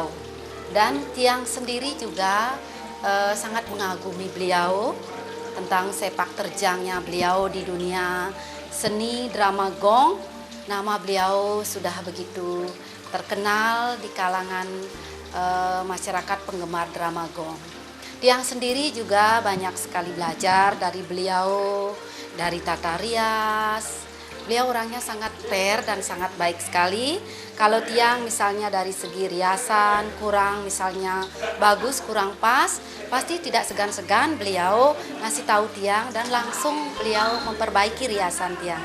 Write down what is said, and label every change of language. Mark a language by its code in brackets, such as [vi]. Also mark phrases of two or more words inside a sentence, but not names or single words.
[id] Dan tiang sendiri juga sangat mengagumi beliau tentang sepak terjangnya beliau di dunia seni drama gong. Nama beliau sudah begitu terkenal di kalangan masyarakat penggemar drama gong. Tiang sendiri juga banyak sekali belajar dari beliau, dari tata rias. Beliau orangnya sangat fair dan sangat baik sekali. Kalau tiang misalnya dari segi riasan kurang misalnya bagus, kurang pas, pasti tidak segan-segan beliau ngasih tahu tiang dan langsung beliau memperbaiki riasan tiang.